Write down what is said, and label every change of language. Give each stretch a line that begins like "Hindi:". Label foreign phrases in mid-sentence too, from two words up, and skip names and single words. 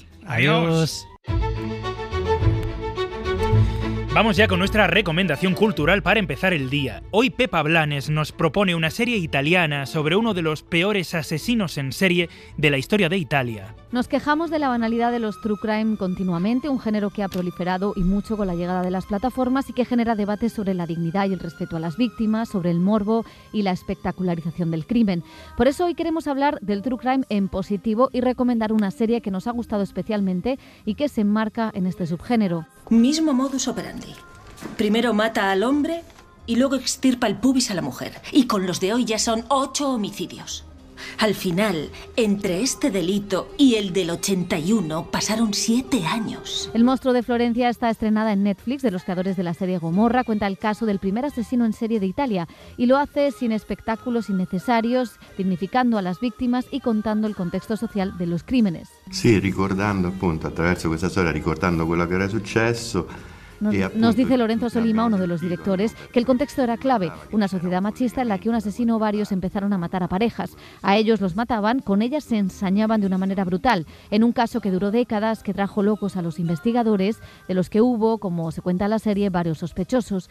Spanish: Adiós. Vamos ya con nuestra recomendación cultural para empezar el día. Hoy Pepa Blanes nos propone una serie italiana sobre uno de los peores asesinos en serie de la historia de Italia. Nos quejamos de la banalidad de los
English: true crime
Spanish: continuamente, un género que ha proliferado y mucho con la llegada de las plataformas y que genera debates sobre la dignidad y el respeto a las víctimas, sobre el morbo y la espectacularización del crimen. Por eso hoy queremos hablar del
English: true crime
Spanish: en positivo y recomendar una serie que nos ha gustado especialmente y que se enmarca en este subgénero. Mismo
Latin: modus operandi.
Spanish: Primero mata al hombre y luego extirpa el pubis a la mujer. Y con los de hoy ya son 8 homicidios. Al final, entre este delito y el del 81 pasaron 7 años. El monstruo de Florencia está estrenada en Netflix, de los creadores de la serie Gomorra. Cuenta el caso del primer asesino en serie de Italia y lo hace sin espectáculos innecesarios, dignificando a las víctimas y contando el contexto social de los crímenes. Sí,
Italian: ricordando appunto attraverso questa storia, ricordando quello che era successo.
Spanish: Nos dice Lorenzo Solima, uno de los directores, que el contexto era clave, una sociedad machista en la que un asesino o varios empezaron a matar a parejas. A ellos los mataban, con ellas se ensañaban de una manera brutal, en un caso que duró décadas, que trajo locos a los investigadores, de los que hubo, como se cuenta en la serie, varios sospechosos.